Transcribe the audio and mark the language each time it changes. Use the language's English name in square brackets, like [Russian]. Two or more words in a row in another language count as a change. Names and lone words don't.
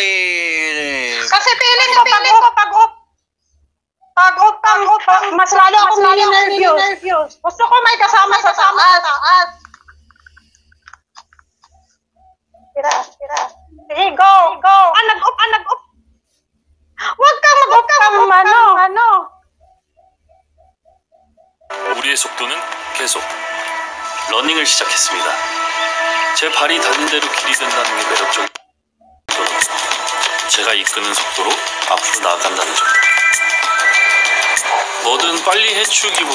[Filipino] Kasi feeling ko pag-up, mas lalo akong nervous. Gusto ko may kasama sa taas. Tira. Sige, go. Nag-up. Huwag kang mag-up, ano. [Korean] 우리의 속도는 계속 러닝을 시작했습니다. 제 발이 닿는 대로 길이 된다는 게 매력적인 저는 제가 이끄는 속도로 앞으로 나아간다는 점. 뭐든 빨리 해치우기보단